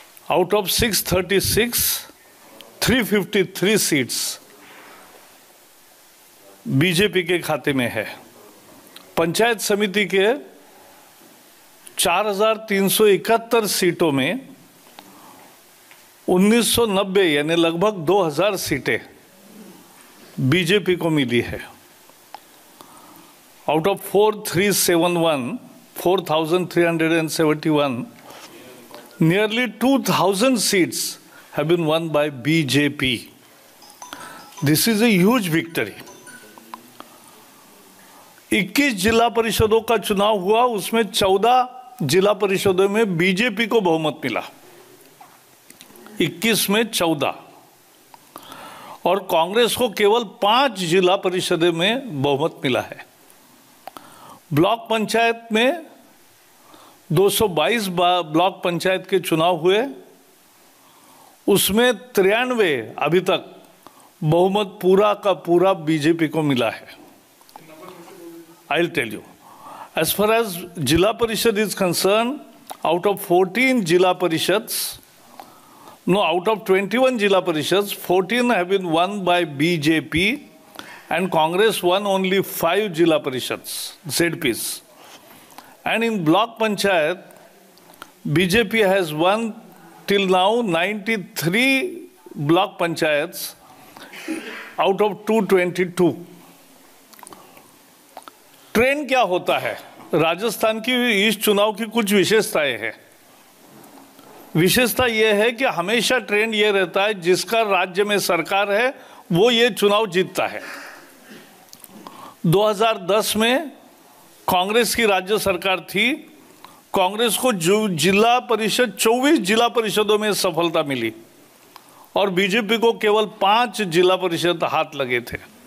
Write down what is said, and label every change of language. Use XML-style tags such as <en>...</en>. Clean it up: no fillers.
<en>out of</en> <hi>636, 353 seats BJP के खाते में है। पंचायत समिति के 4,371 सीटों में 1990 यानी लगभग 2,000 सीटें बीजेपी को मिली है।</hi> <en>Out of 4,371, nearly 2,000 seats have been won by BJP. This is a huge victory.</en> <hi>21 जिला परिषदों का चुनाव हुआ, उसमें 14 जिला परिषदों में बीजेपी को बहुमत मिला, 21 में 14, और कांग्रेस को केवल 5 जिला परिषदों में बहुमत मिला है। ब्लॉक पंचायत में 222 ब्लॉक पंचायत के चुनाव हुए, उसमें 93 अभी तक बहुमत पूरा का पूरा बीजेपी को मिला है।</hi> <en>I will tell you, as far as Jila Parishad is concerned, out of 14 Jila Parishads, out of 21 Jila Parishads, 14 have been won by BJP and Congress won only 5 Jila Parishads, ZPs. And in Block Panchayat, BJP has won till now 93 Block Panchayats out of 222.</en> <hi>Trend क्या होता है? राजस्थान की इस चुनाव की कुछ विशेषताएं हैं। विशेषता यह है कि हमेशा ट्रेंड यह रहता है जिसका राज्य में सरकार है वो ये चुनाव जीतता है। 2010 में कांग्रेस की राज्य सरकार थी, कांग्रेस को जिला परिषद 24 जिला परिषदों में सफलता मिली और बीजेपी को केवल 5 जिला परिषद हाथ लगे थे।</hi>